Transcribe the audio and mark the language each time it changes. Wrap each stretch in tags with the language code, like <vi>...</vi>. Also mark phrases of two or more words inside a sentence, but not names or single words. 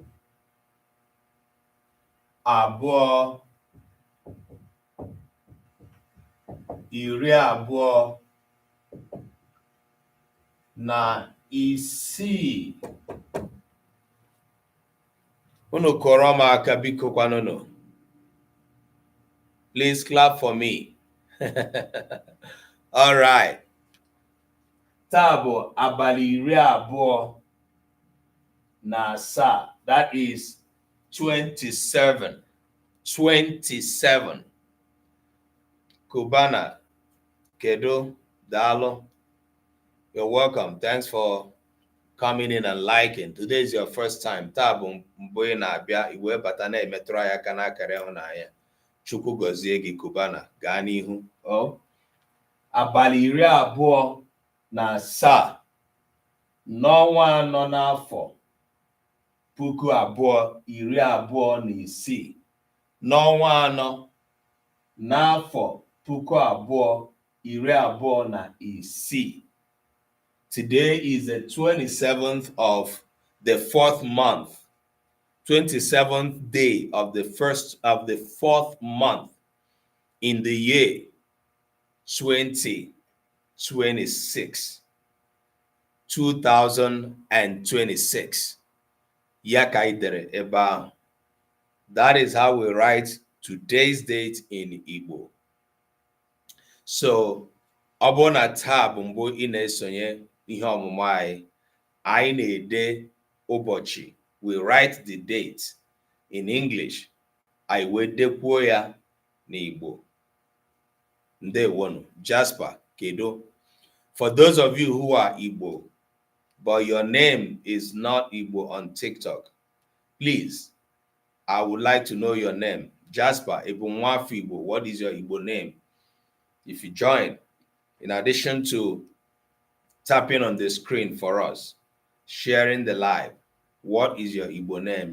<ig>abụọ iri abụọ na isii. Unu kọrọ m aka biko kwanụnụ.</ig> <en>Please clap for me. All right.</en> <ig>Taa bụ abalị iri abụọ na asaa.</ig> <en>That is 27. 27. Cubana, Kedo, Dalo, you're welcome. Thanks for coming in and liking. Today is your first time.</en> <ig>Tabu mboye na abia iwe bata na emetụrụ ya aka n'akara ịhụnanya. Chukwu gọzie gị Cubana, gaa n'ihu. Oh. Abalị iri abụọ na asaa n'ọnwa anọ n'afọ puku abụọ iri abụọ na isii. N'ọnwa anọ n'afọ puku abụọ iri abụọ na isii.</ig> <en>Today is the 27th of the 4th month, 27th day of the 4th month in the year 2026. 2026.</en> <ig>Ya ka anyị dere ebe ahụ.</ig> <en>That is how we write today's date in Igbo.</en> <ig>So, ọ bụrụ na taa bụ mbụ ị na-esonye ihe ọmụmụ anyị na-ede ụbọchị.</ig> <en>We write the date in English.</en> <ig>Anyị wee dekwuo ya n'Igbo. Ndewonu. Jasper, kedu?</ig> <en>For those of you who are Igbo, but your name is not Igbo on TikTok, please, I would like to know your name. Jasper, Ebunwafu Igbo, what is your Igbo name? If you join, in addition to tapping on the screen for us, sharing the live, what is your Igbo name?</en>